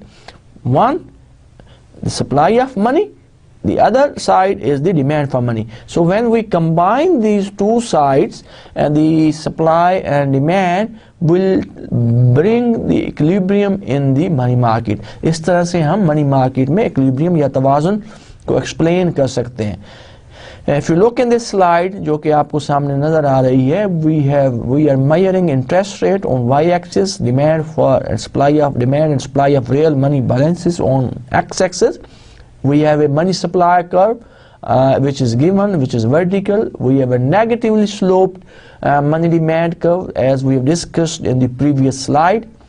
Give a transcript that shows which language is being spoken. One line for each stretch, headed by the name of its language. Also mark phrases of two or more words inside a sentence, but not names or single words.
English: One, the supply of money. The other side is the demand for money. So when we combine these two sides, the supply and demand will bring the equilibrium in the money market.
Urdu: इस तरह से हम
English: money market
Urdu: में equilibrium या तवाज़ुन को explain कर सकते हैं.
English: If you look in this slide,
Urdu: जो कि आपको सामने नजर आ रही है,
English: we are measuring interest rate on y-axis, demand for supply of demand and supply of real money balances on x-axis. We have a money supply curve which is given, which is vertical. We have a negatively sloped money demand curve, as we have discussed in the previous slide.